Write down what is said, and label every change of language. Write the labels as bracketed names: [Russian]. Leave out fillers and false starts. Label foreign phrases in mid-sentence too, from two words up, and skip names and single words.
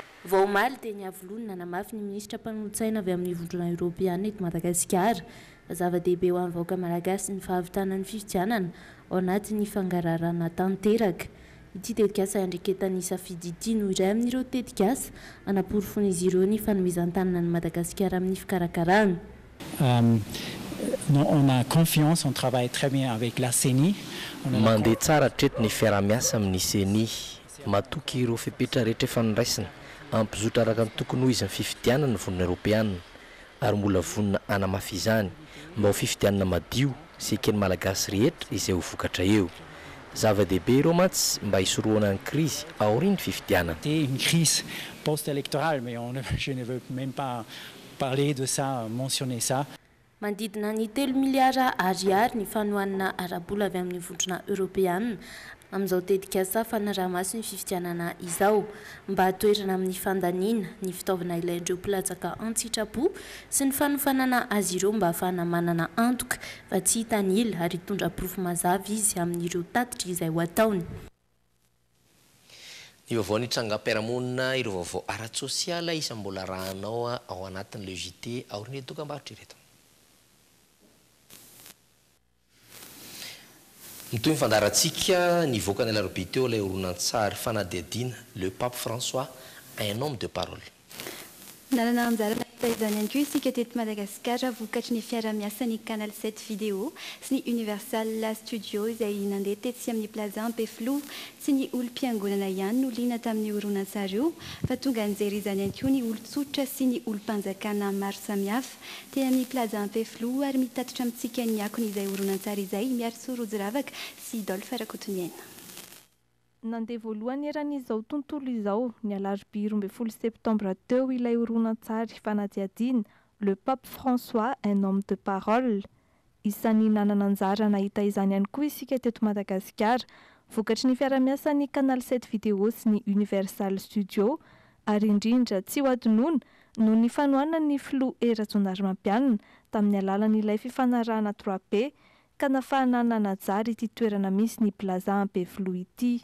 [Malagasy] Vao omaly dia niavoloana namafy ny minisitra mpanolontsaina avy amin'ny vondrona Eoropeana eto Madagasikara. Zava-dehibe ho an'ny vahoaka malagasy ny fahavitanan'ny fifidianana ao anatin'ny fangararana tanteraka. Ity tetikasa andreketan'ny safidy ity no iray amin'ireo tetikasa anaporofony ireo ny fanomezan-tanana ny Madagasikara amin'ny fikarakarana. [French] On a confiance, on travaille très bien avec la CENI. [Malagasy] Mandeha tsara treto ny fiara-miasa amin'ny CENI, matoky ireo fepetra rehetra efa niraisina ampizotra araka ny tokony ho izy ny fifidianana ny vonona Eoropeana ary mbola vonona anamafy izany mba ho fifidianana madio sy ekeny malagasy rehetra izay ho vokatra eo. Zava-dehibe ireo matsy mba hisoroana ny crise aorian'ny fifidianana. [French] C'est une crise post-électorale, mais je ne veux même pas parler de ça, mentionner ça. [Malagasy] Mandidina ny 3 miliara ariary ny fanohanana arabola avy amin'ny vondrona Eoropeana amin'izao tetikasa fanaraha-maso ny fifidianana izao mba hatoerana amin'ny fandaniana ny fitaovana ilaindreo platsaka an-tsitrapo sy ny fanofanana azy ireo mba hahafahana manana antoka fa tsy hitanila ary hitondra porofo mazava izy amin'ireo tatitra izay ho ataony. Ny vaovao ny trangam-piarahamonina ireo vaovao ara-tsosiala isa mbola rahanao ao anatin'le JT aoriana dokam-barotra ireto. Mitoy mifandarantsika nivoaka ny alarobia teo ilay horonan-tsary fanadihadiana le pape François un homme de parole. Nalana anjarana izany ihany koa isika teto Madagasikara vokatry ny fiara-miasa ny Canal 7 vidéo sy ny Universal Studio izay nandeha tetsy amin'ny plaza Ampeflo sy ny olom-piangonana ihany no liana tamin'ny horonan-tsary io fa tonga nijery izany ihany koa ny olon-tsotra sy ny olom-panjakana maro samihafa teny amin'ny plaza Ampeflo ary mitatitra amintsika ny akony izay horonan-tsary izay miaro Sorojiravaka sy Dolphe Rakotoniaina. nandeha voalohany eran'izao tontolo izao ny alarobia 12 septembre teo ilay horonan-tsary fanadihadiana le pape François un homme de parole. Isan'ny nanana anjara nahita izany ihany koa isika teto Madagasikara, vokatry ny fiara-miasan'ny Canal 7 Video sy ny Universal Studio, ary indrindra tsy ho adinoina no ny fanohanan'ny Flou Eratsonarmampianina tamin'ny alalan'ilay fifanarahana 3P ka nafahana nanajary ity toerana misy ny plaza Ampeflo ity.